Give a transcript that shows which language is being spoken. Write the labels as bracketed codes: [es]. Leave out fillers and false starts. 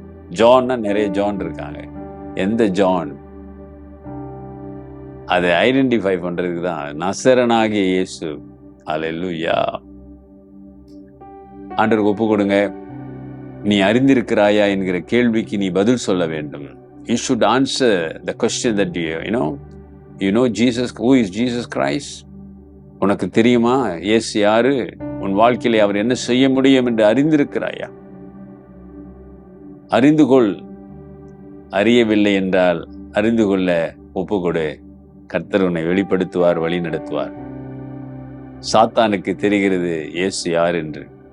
[ta] ஜான்னா நிறைய ஜான் இருக்காங்க. எந்த ஜான்? அதை ஐடென்டிஃபை பண்றதுக்கு தான் நசரனாகிய இயேசு. அல்லேலூயா. ஆண்டவருக்கு ஒப்பு கொடுங்க. நீ அறிந்திருக்கிறாயா என்கிற கேள்விக்கு நீ பதில் சொல்ல வேண்டும். [en] You should answer the question that you know Jesus, who is Jesus Christ? [ta] உனக்கு தெரியுமா இயேசு யாரு? உன் வாழ்க்கையிலே அவர் என்ன செய்ய முடியும் என்று அறிந்திருக்கிறாயா? அறிந்து கொள். அறியவில்லை என்றால் அறிந்து கொள்ள ஒப்புக்கொடு. கர்த்தர் உன்னை வெளிப்படுத்துவார், வழி நடத்துவார். சாத்தானுக்கு தெரிகிறது இயேசு யார் என்று.